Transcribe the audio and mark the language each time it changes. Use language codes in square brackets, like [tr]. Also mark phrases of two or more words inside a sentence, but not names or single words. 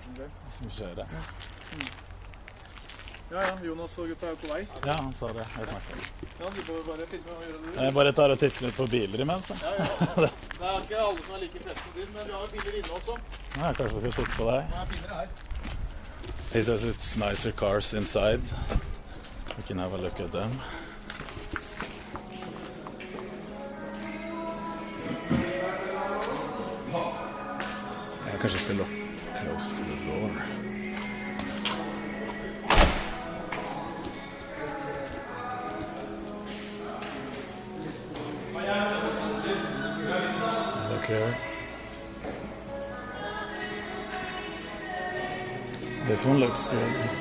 [no] som skjer det. Ja, Jonas og gutta er jo på vei. Ja, han sa det. Jeg snakket. Ja, du får bare filme og gjøre det. Jeg bare tar og titter litt på biler imens. Ja. Det er ikke alle som er like fett på bil, men vi har biler inne også. Ja, kanskje vi skal titte på deg. Det er finere her. [en] He says it's nicer cars inside. We can have a look at them. [no] Jeg kanskje skal [en] close the door. Look here. This one looks good.